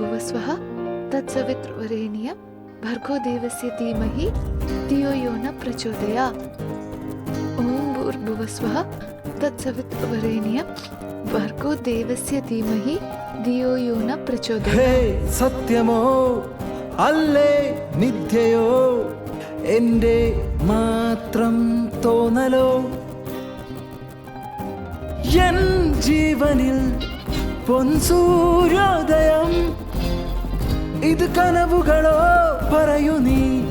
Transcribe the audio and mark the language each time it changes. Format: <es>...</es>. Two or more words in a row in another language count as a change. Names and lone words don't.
<sa>भूर्भुवस्वः तत्सवितुर्वरेण्यं भर्गो देवस्य धीमहि धियो यो न प्रचोदयात्। ॐ भूर्भुवस्वः तत्सवितुर्वरेण्यं भर्गो देवस्य धीमहि धियो यो न प्रचोदयात्।</sa> <ml>ഹേ സത്യമോ അല്ലേ മിഥ്യയോ എൻ്റെ മാത്രം തോന്നലോ എൻ ജീവനിൽ പൊൻസൂര്യോദയം ഇത് കനവുകളോ പറയൂ നീ</ml>